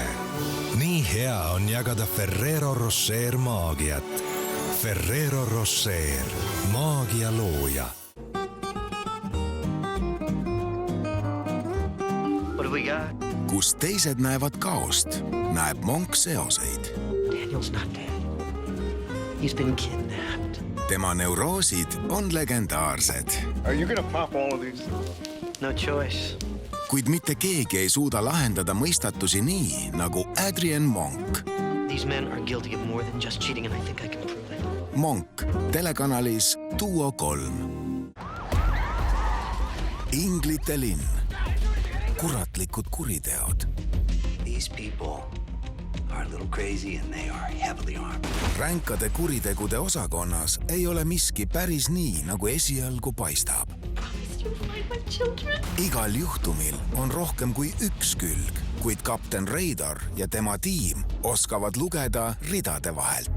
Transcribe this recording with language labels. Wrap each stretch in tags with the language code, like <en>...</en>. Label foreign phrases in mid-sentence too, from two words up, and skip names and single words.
<et>Nii hea on jagada Ferrero Rocher maagiat. Ferrero Rocher, maagia looja. Kus teised näevad kaost, näeb Monk seoseid.</et> <en>Daniel's not dead. He's been kidnapped.</en> <et>Tema neuroosid on legendaarsed.</et> <en>Are you gonna pop all of these? No choice.</en> <et>Kuid mitte keegi ei suuda lahendada mõistatusi nii, nagu Adrian Monk.</et> <en>These men are guilty of more than just cheating and I think I can prove it.</en> <et>Monk, telekanalis Duo 3. Inglite linn. Kuratlikud kuriteod.</et> <en>These people are a little crazy and they are heavily armed.</en> <et>Ränkade kuritegude osakonnas ei ole miski päris nii, nagu esialgu paistab. Igal juhtumil on rohkem kui üks külg, kuid kapten Radar ja tema tiim oskavad lugeda ridade vahelt.</et>